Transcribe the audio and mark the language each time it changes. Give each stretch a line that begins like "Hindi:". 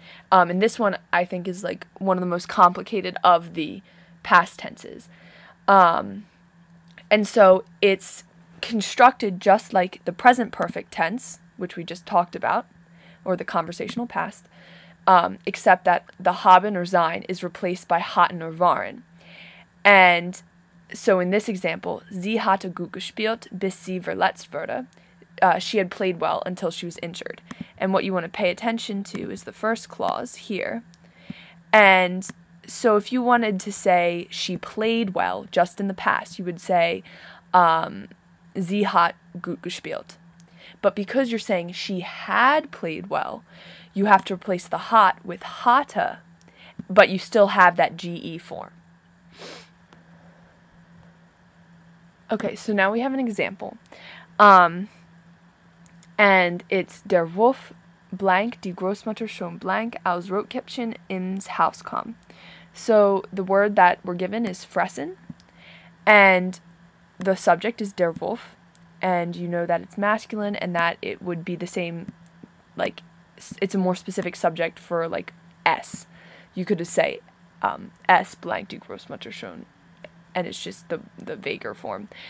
English: And this one I think is like one of the most complicated of the past tenses. And so it's constructed just like the present perfect tense, which we just talked about, or the conversational past, except that the haben or sein is replaced by hatten or waren. And so in this example,
German: sie hatte gut gespielt, bis sie verletzt wurde.
English: She had played well until she was injured. And what you want to pay attention to is the first clause here. And so if you wanted to say she played well just in the past, you would say
German: sie hat gut gespielt.
English: But because you're saying she had played well, you have to replace the hat with hatte, but you still have that GE form. Okay, so now we have an example. And it's
German: der Wolf blank, die Großmutter schon blank, aus Rotkäppchen ins Haus kam.
English: So the word that we're given is fressen, and the subject is der Wolf, and you know that it's masculine and that it would be the same, like, it's a more specific subject for, like, S. You could just say S blank
German: die Großmutter schon,
English: and it's just the vaguer form.